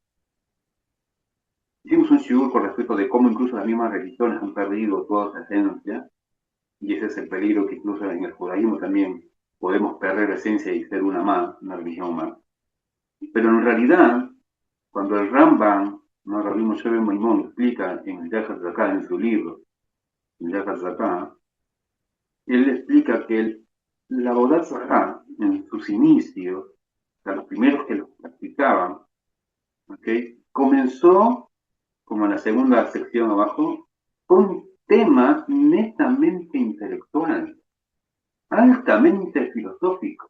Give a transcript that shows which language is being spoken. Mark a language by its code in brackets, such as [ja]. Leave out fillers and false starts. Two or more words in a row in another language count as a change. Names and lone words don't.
[es] Hicimos un shiur con respecto de cómo incluso las mismas religiones han perdido toda esa esencia, y ese es el peligro que incluso en el judaísmo también podemos perder la esencia y ser una religión más. Pero en realidad, cuando el Rambam, ¿no? Rabbi Moshe ben Maimón explica en el Yahar Zaká, en su libro, el Yahar Zaká, él explica que la [he] עבודה זרה, [es] en sus inicios, o sea, los primeros que lo practicaban, ¿okay? Comenzó, como en la segunda sección abajo, con un tema netamente intelectual, altamente filosófico.